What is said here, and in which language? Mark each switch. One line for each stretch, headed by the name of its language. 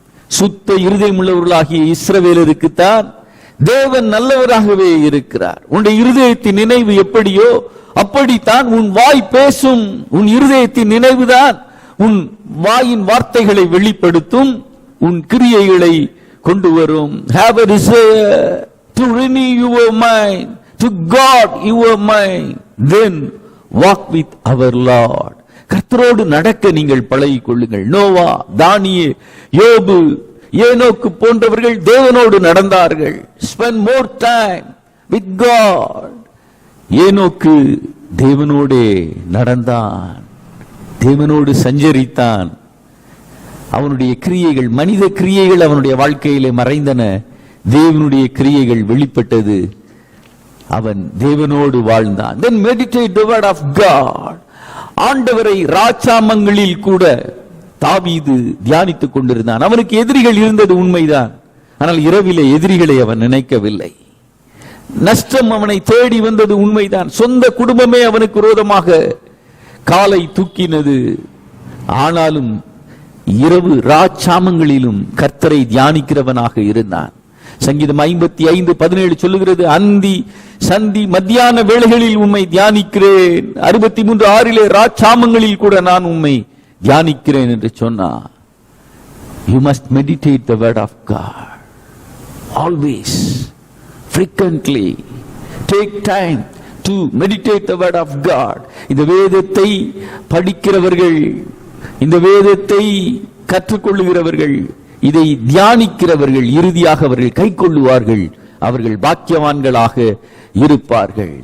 Tamil: சுத்த இருதயம் உள்ளவர்களாகிய இஸ்ரவேலருக்குத்தான் தேவன் நல்லவராகவே இருக்கிறார். உன்னுடைய இருதயத்தின் நினைவு எப்படியோ அப்படித்தான் உன் வாய் பேசும். உன் இருதயத்தின் நினைவுதான் உன் வாயின் வார்த்தைகளை வெளிப்படுத்தும், உன் கிரியைகளை கொண்டு வரும்.
English: Have a desire to renew your mind, to God your mind, then walk with our Lord.
Tamil: கர்த்தரோடு நடக்க நீங்கள் பழகிக் கொள்ளுங்கள். நோவா, தானியேல், யோபு, ஏனோக்கு போன்றவர்கள் தேவனோடு நடந்தார்கள்.
English: Spend more time with God.
Tamil: ஏனோக்கு தேவனோடே நடந்தான், தேவனோடு சஞ்சரித்தான். அவனுடைய கிரியைகள், மனித கிரியைகள் அவனுடைய வாழ்க்கையிலே மறைந்தன, தேவனுடைய கிரியைகள் வெளிப்பட்டது. அவன் தேவனோடு வாழ்ந்தான்.
English: Then meditate the word of God.
Tamil: ஆண்டவரை ராஜாமங்களில் கூட தாவீது தியானித்துக் கொண்டிருந்தான். அவனுக்கு எதிரிகள் இருந்தது உண்மைதான், ஆனால் இரவிலே எதிரிகளை அவன் நினைக்கவில்லை. நஷ்டம் அவனை தேடி வந்தது உண்மைதான். சொந்த குடும்பமே அவனுக்கு விரோதமாக காலை தூக்கினது. ஆனாலும் இரவு ராஜாமங்களிலும் கர்த்தரை தியானிக்கிறவனாக இருந்தான். சங்கீதம் 55:17 சொல்லுகிறது, அந்தி சந்தி மத்தியான வேளைகளில் உம்மை தியானிக்கிறேன். 63:6 ராஜாமங்களில் கூட நான் உம்மை தியானிக்கிறேன் என்று சொன்னார்.
English: You must meditate the word of God always, frequently. Take time to meditate the word of God.
Tamil: இந்த வேதத்தை படிக்கிறவர்கள், இந்த வேதத்தை கற்றுக்கொள்ளுகிறவர்கள், இதை தியானிக்கிறவர்கள் இறுதியாக அவர்கள் கை கொள்ளுவார்கள், அவர்கள் பாக்கியவான்களாக இருப்பார்கள்.